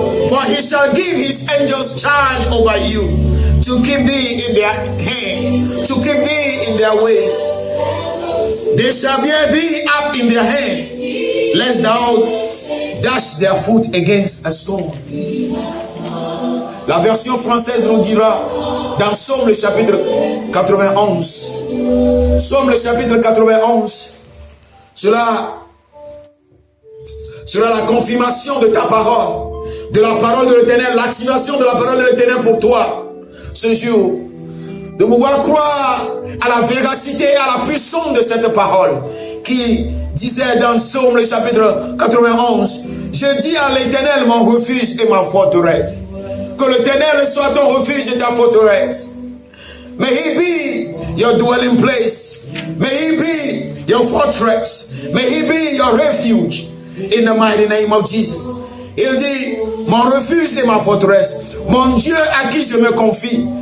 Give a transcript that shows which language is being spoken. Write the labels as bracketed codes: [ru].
[en] For He shall give His angels charge over you, to keep thee in their hand, to keep thee in their way. They shall bear thee up in their hands, lest thou dash their foot against a stone. [fr] La version française nous dira dans Psaume le chapitre 91. Psaume le chapitre 91. Cela sera la confirmation de ta parole, de la parole de l'Éternel, l'activation de la parole de l'Éternel pour toi ce jour. De pouvoir croire à la véracité et à la puissance de cette parole qui disait dans Psaume le chapitre 91, je dis à l'Éternel mon refuge et ma forteresse. Que l'Éternel soit ton refuge et ta forteresse. [en] May He be your dwelling place. May He be your fortress. May He be your refuge in the mighty name of Jesus. [fr] Il dit, mon refuge et ma forteresse, mon Dieu à qui je me confie.